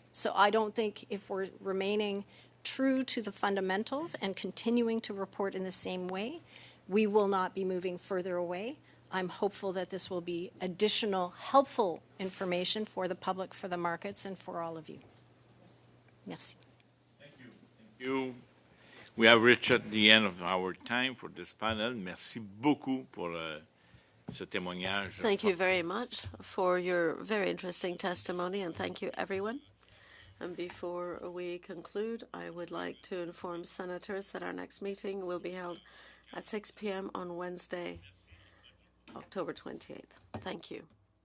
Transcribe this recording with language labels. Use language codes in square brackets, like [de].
[en] So I don't think if we're remaining true to the fundamentals and continuing to report in the same way, we will not be moving further away. I'm hopeful that this will be additional helpful information for the public, for the markets, and for all of you. [fr] Merci. [en] Thank you. Thank you. We have reached at the end of our time for this panel. [fr] Merci beaucoup pour ce témoignage. [en] Thank you very much for your very interesting testimony, and thank you, everyone. And before we conclude, I would like to inform senators that our next meeting will be held at 6 p.m. on Wednesday, October 28th. Thank you.